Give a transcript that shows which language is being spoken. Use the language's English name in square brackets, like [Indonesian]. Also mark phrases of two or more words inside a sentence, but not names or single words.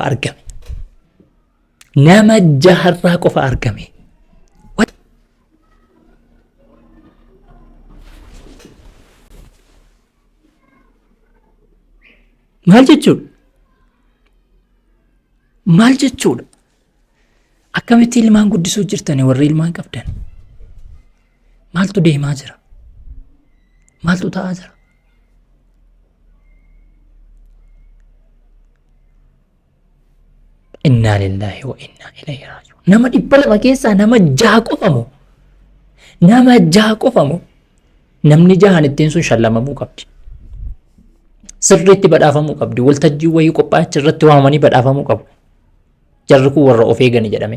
[Oromo] qofa argame maal jechuudha akkamitti ilmaan guddisuu jirtanii warri ilmaan qabdan maaltu deemaa jira maaltu ta'aa jira [Arabic] إنا لله وإنا إليه راجعون [Oromo] nama 200 keessaa nama 6 qofamu namni jahan ittiin sun shallamamuu qabdi. Sirriitti badhaafamuu qabdi. Waltajjii wayii qophaa'achi irratti waamanii badhaafamuu qabu. Jarri kun warra of eegani jedhame.